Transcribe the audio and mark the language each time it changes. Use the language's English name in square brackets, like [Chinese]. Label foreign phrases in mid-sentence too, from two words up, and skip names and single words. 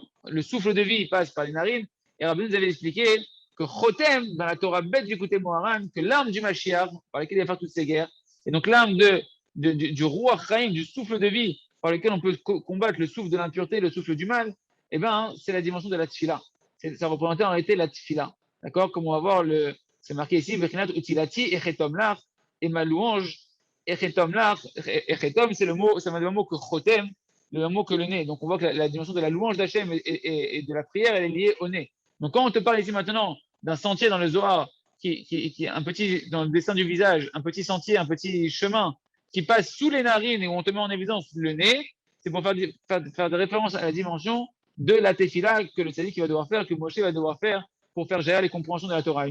[French] Le souffle de vie passe par les narines. Et Rabbeinu nous avait expliqué que Chotem, dans la Torah bête du côté Moharan, que l'arme du Mashiach, par laquelle il va faire toutes ces guerres, et donc l'arme du [Hebrew] רוח חיים, [French] du souffle de vie, par lequel on peut combattre le souffle de l'impureté, le souffle du mal, eh ben, c'est la dimension de la tfila. Ça représentait en réalité la tfila. D'accord? Comme on va voir, c'est marqué ici, [Hebrew] בחינת ותהלתי אחטם לך, [French] et ma louange, [Hebrew] אחטם לך, [French] echetom, c'est le même mot que chotem, le même mot que le nez. Donc on voit que la dimension de la louange d'Hachem et de la prière, elle est liée au nez. Donc quand on te parle ici maintenant d'un sentier dans le Zohar, qui est un petit, dans le dessin du visage, un petit sentier, un petit chemin, qui passe sous les narines et où on te met en évidence le nez, c'est pour faire de référence à la dimension de la tefila que le tzaddik va devoir faire, que Moshe va devoir faire pour faire gérer les compréhensions de la Torah.